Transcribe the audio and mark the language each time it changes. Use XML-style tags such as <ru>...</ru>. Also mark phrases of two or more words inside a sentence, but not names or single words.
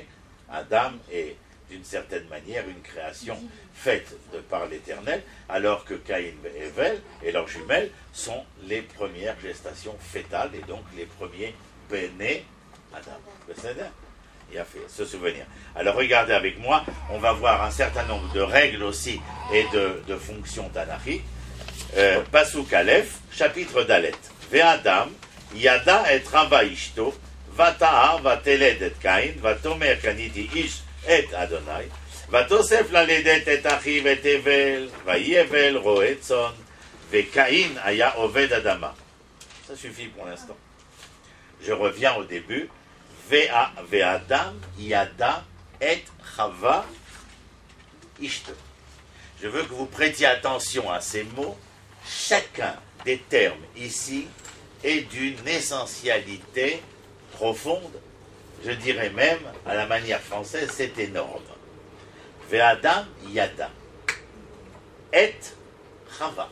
<fr>Adam est d'une certaine manière une création faite de par l'Éternel, alors que Caïn et Hevel et leurs jumelles sont les premières gestations fétales et donc les premiers</fr> <he>בני אדם.</he> <fr>Il a fait ce souvenir. Alors regardez avec moi, on va voir un certain nombre de règles aussi et de fonctions tanachiques.</fr> <he>פסוק א,</he> <fr>chapitre Dalet.</fr> <he>והאדם, ידע את חוה אשתו, ותהר ותלד את קין, ותאמר קניתי איש את ה', ותסף ללדת את אחיו את הבל, ויהי הבל רעה צאן, וקין היה עבד אדמה.</he> <fr>Ça suffit pour l'instant. Je reviens au début.</fr> <he>והאדם, ידע את חוה אשתו.</he> <fr>Je veux que vous prêtiez attention à ces mots. Chacun des termes ici est d'une essentialité profonde, je dirais même, à la manière française, c'est énorme.</fr> <he>והאדם ידע את חוה.</he>